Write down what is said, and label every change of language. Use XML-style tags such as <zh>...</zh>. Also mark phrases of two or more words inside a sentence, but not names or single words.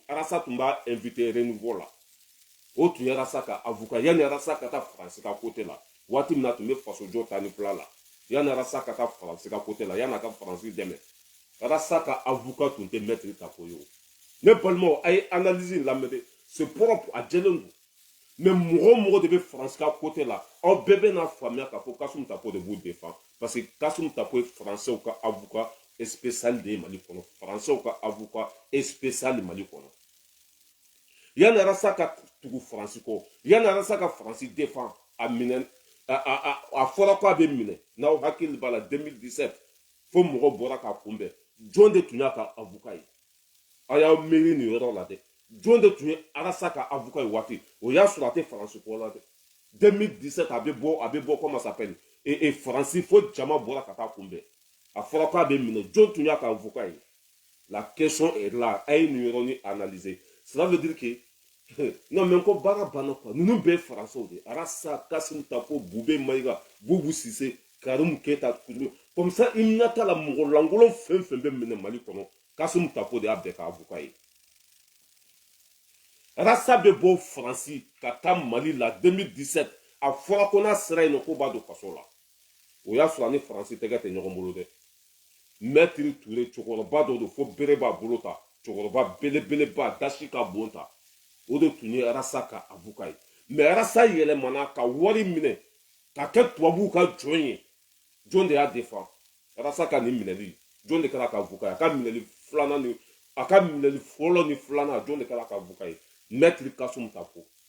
<bm>Arasa tun b'a invité renouveau la o tun ye Arasa ka avocat yanni Arasa ka taa faransi ka côté la waati min na tun bɛ faso jɔ ta ni fila la yanni Arasa ka taa faransi ka côté la yanni a ka faransi dɛmɛ Arasa ka avocat tun tɛ Maître Tapo ye o ne balimaw a ye analyse in lamɛn dɛ</bm> <fr>c'est propre</fr> <bm>a jɛlen don mais mɔgɔ o mɔgɔ de bɛ faransi ka côté la aw bɛɛ bɛ n'a faamuya k'a fɔ Kassim Tapo de b'u défend parce que Kassim Tapo ye français ka</bm> <fr>avocat spécial</fr> <bm>de ye Mali kɔnɔ français ka</bm> <fr>avocat spécial</fr> <bm>Mali kɔnɔ yanni Arasa ka tugu faransi kɔ yanni Arasa ka faransi défend a minɛ a fɔra k'a bɛ minɛ n'aw hakili b'a la 2017 fo mɔgɔ bɔra k'a kunbɛn jɔn de tun y'a ka avocat ye a y'aw miiri nin yɔrɔ la dɛ jɔn de tun ye Arasa ka avocat ye waati o y'a sɔrɔ a tɛ faransi kɔ la dɛ 2017 a bɛ bɔ</bm> <fr>comment ça s'appelle</fr> <bm>faransi fo jama bɔra ka taa kunbɛn a fɔra k'a bɛ minɛ jɔn tun y'a ka avocat ye</bm> <fr>la question est là</fr> <bm>a ye nin yɔrɔnin analyser</bm> <fr>cela veut dire que non mais</fr> <bm>ko baara banna quoi ninnu bɛɛ ye faransiw de Arasa Kassim Tapo Bube Mayiga Boubou Cissé Karim Keita</bm> <fr>comme ça</fr> <bm>i na taa la mɔgɔ lankolon fɛn fɛn bɛ minɛ Mali kɔnɔ Kassim Tapo de y'a bɛɛ ka avocat ye Arasa bɛ bɔ faransi ka taa Mali la 2017 a fɔra ko n'a sera yen nɔ ko b'a don kaso la o y'a sɔrɔ a ni faransi tɛgɛ tɛ ɲɔgɔn bolo dɛ Maître Touré cɛkɔrɔba dɔ don fo bere b'a bolo ta cɛkɔrɔba belebeleba dasi ka bon ta o de tun ye Arasa ka avocat ye mais Arasa yɛlɛmana ka wari minɛ ka kɛ tubabuw ka jɔn ye jɔn de y'a défend Arasa ka nin minɛli jɔn de kɛra ka avocat ye a ka minɛli filanan ni a ka minɛli fɔlɔ ni filanan jɔn de kɛra ka avocat ye Maître Kassim Tapo</bm>